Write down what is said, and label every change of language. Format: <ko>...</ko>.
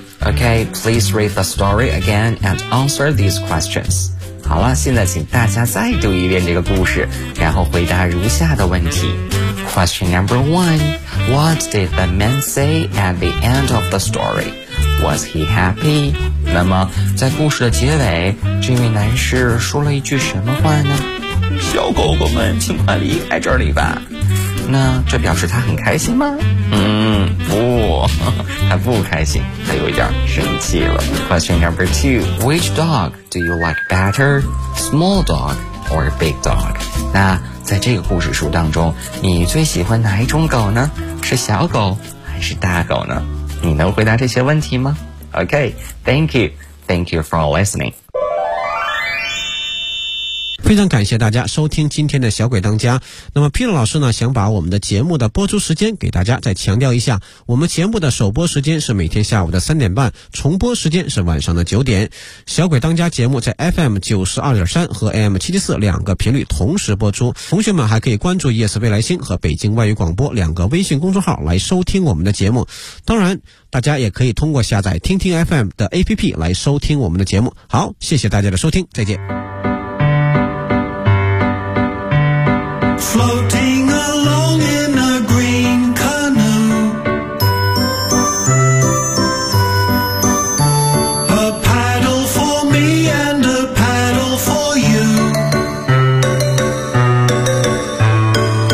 <en>OK, please read the story again and answer these questions.</en> <zh>好了，现在请大家再读一遍这个故事，然后回答如下的问题。</zh> <en>Question number one, what did the man say at the end of the story? Was he happy?</en> <zh>那么在故事的结尾，这位男士说了一句什么话呢？小狗狗们，请快离开这里吧。那这表示他很开心吗？不，他不开心，他有一点生气了。</zh> <en>Question number two, which dog do you like better, small dog or big dog?</en> <zh>那在这个故事书当中，你最喜欢哪一种狗呢？是小狗还是大狗呢？你能回答这些问题吗？</zh> <en>OK, thank you for listening.</en> <zh>非常感谢大家收听今天的小鬼当家。那么 Peter 老师呢，想把我们的节目的播出时间给大家再强调一下，我们节目的首播时间是每天下午的3:30，重播时间是晚上的9:00。小鬼当家节目在 FM92.3 和 AM74 两个频率同时播出，同学们还可以关注 ES 未来星和北京外语广播两个微信公众号来收听我们的节目。当然大家也可以通过下载听听 FM 的 APP 来收听我们的节目。好，谢谢大家的收听，再见。</zh> <en>Floating along in a green canoe, a paddle for me and a paddle for you.</en>